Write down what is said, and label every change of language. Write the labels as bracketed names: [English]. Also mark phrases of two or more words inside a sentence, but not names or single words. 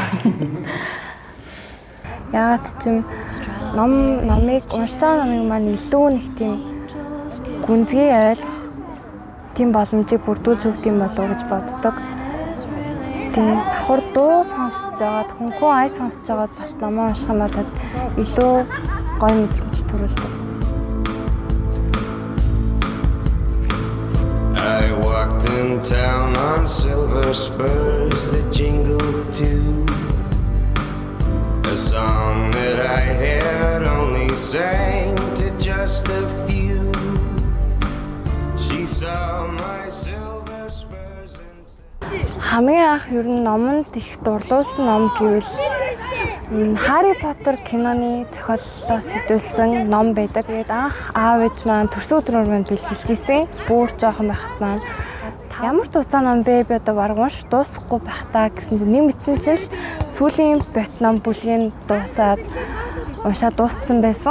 [Mongolian] Яагаад ч юм номыг уншиж байгаа номыг маань илүү нэг тийм гүнзгий ойлгох тийм боломжийг бүрдүүлж өгд юм болов уу гэж боддог. Тийм давхар дуу сонсож байгаад хөнгөн ай сонсож байгаад бас номоо унших юм бол илүү гоё мэдрэмж төрүүлдэг. [English] I walked in town on silver spurs that jingled too. A song that I had only sang to just a few. She saw my silver spurs and said, [Mongolian] Хамгийн анх ер нь номонд их дурлуулсан ном гэвэл Harry Potter киноны зохиоллоос хэдүүлсэн ном байдаг. Тэгээд анх аав ээж маань төрсөн өдрөөр маань бэлгэлж ирсэн. Бүр жоохон байхад маань ямар туцаа ном бэ? Би одоо баг унш дуусахгүй байх та гэсэн чинь нэг мэдсэн чинь сүүлийн бот ном бүлгийн дуусаад уншаад дууссан байсан.